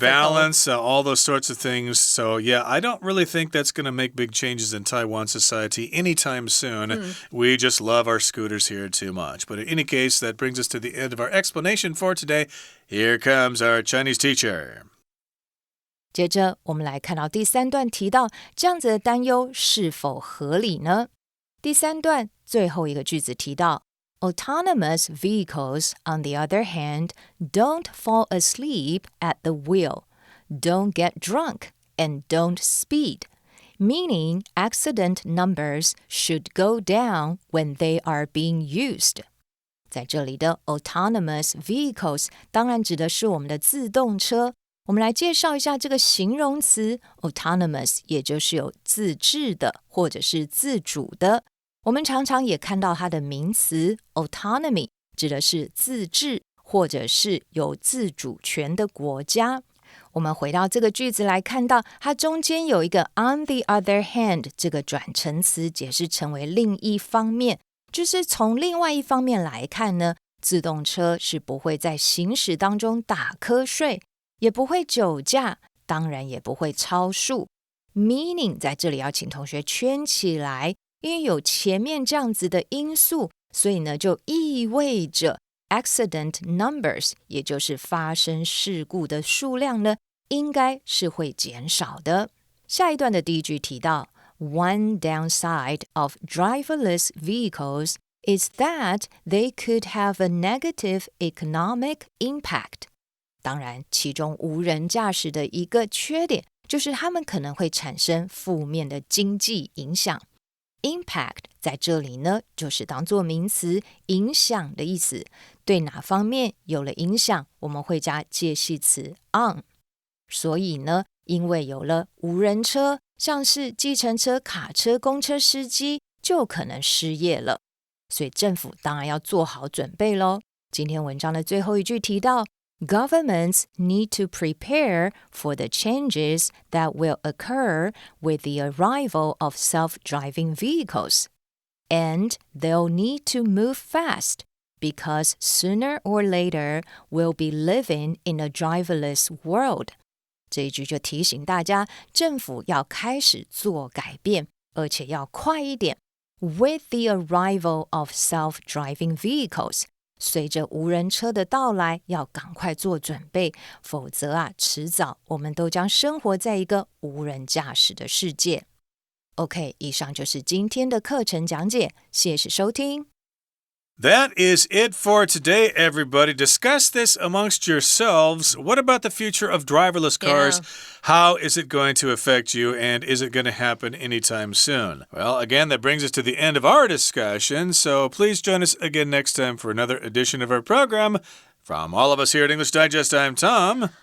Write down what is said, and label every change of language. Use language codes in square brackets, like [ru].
[en] The balance, all those sorts of things. So, yeah, I don't really think that's going to make big changes in Taiwan society anytime soon. We just love our scooters here too much. But in any case, that brings us to the end of our explanation for today. Here comes our Chinese teacher. [zh] 接着我们来看到第3段提到这样子的担忧是否合理呢？第3段最后一个句子提到 [en] Autonomous vehicles, on the other hand, don't fall asleep at the wheel, don't get drunk, and don't speed, meaning accident numbers should go down when they are being used. [zh] 在这里的 autonomous vehicles 当然指的是我们的自动车。我们来介绍一下这个形容词 autonomous， 也就是有自制的或者是自主的。我们常常也看到它的名词 autonomy， 指的是自治或者是有自主权的国家。我们回到这个句子来看到，它中间有一个 [en] on the other hand [zh] 这个转成词解释成为另一方面，就是从另外一方面来看呢，自动车是不会在行驶当中打瞌睡，也不会酒驾，当然也不会超速。 Meaning 在这里要请同学圈起来，因为有前面这样子的因素，所以呢就意味着 [en] accident numbers [zh] 也就是发生事故的数量呢应该是会减少的。下一段的第一句提到 [en] One downside of driverless vehicles is that they could have a negative economic impact。 [zh] 当然，其中无人驾驶的一个缺点就是它们可能会产生负面的经济影响。 Impact 在这里呢，就是当作名词，影响的意思。对哪方面有了影响，我们会加介系词 on。所以呢，因为有了无人车，像是计程车、卡车、公车司机就可能失业了。所以政府当然要做好准备咯。今天文章的最后一句提到 [en] Governments need to prepare for the changes that will occur with the arrival of self-driving vehicles. And they'll need to move fast because sooner or later we'll be living in a driverless world. [zh] 这一句就提醒大家，政府要开始做改变，而且要快一点。 [en] With the arrival of self-driving vehicles. [zh] 随着无人车的到来，要赶快做准备，否则迟早我们都将生活在一个无人驾驶的世界。 OK， 以上就是今天的课程讲解，谢谢收听。 [en] That is it for today, everybody. Discuss this amongst yourselves. What about the future of driverless cars? How is it going to affect you, and is it going to happen anytime soon? Well, again, that brings us to the end of our discussion, so please join us again next time for another edition of our program. From all of us here at English Digest, I'm Tom.